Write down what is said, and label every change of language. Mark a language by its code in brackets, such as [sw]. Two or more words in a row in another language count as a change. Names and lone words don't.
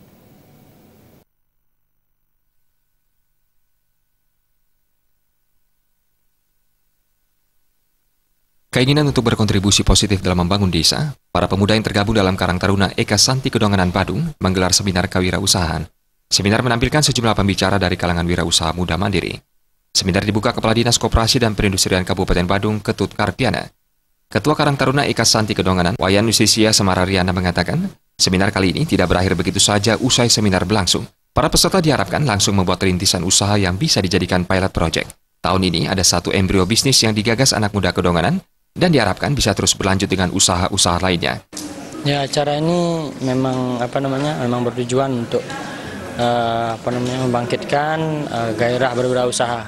[id] Keinginan untuk berkontribusi positif dalam membangun desa, para pemuda yang tergabung dalam Karang Taruna Eka Santi Kedonganan Badung menggelar seminar kewirausahaan. Seminar menampilkan sejumlah pembicara dari kalangan wirausaha muda mandiri. Seminar dibuka Kepala Dinas Koperasi dan Perindustrian Kabupaten Badung, Ketut Karpiana. Ketua Karang Taruna Eka Santi Kedonganan, Wayan Nusisia Semarariana mengatakan, seminar kali ini tidak berakhir begitu saja usai seminar berlangsung. Para peserta diharapkan langsung membuat rintisan usaha yang bisa dijadikan [en] pilot project. [id] Tahun ini ada satu embrio bisnis yang digagas anak muda Kedonganan, dan diharapkan bisa terus berlanjut dengan usaha-usaha lainnya. Ya, acara ini memang bertujuan untuk membangkitkan gairah berwirausaha.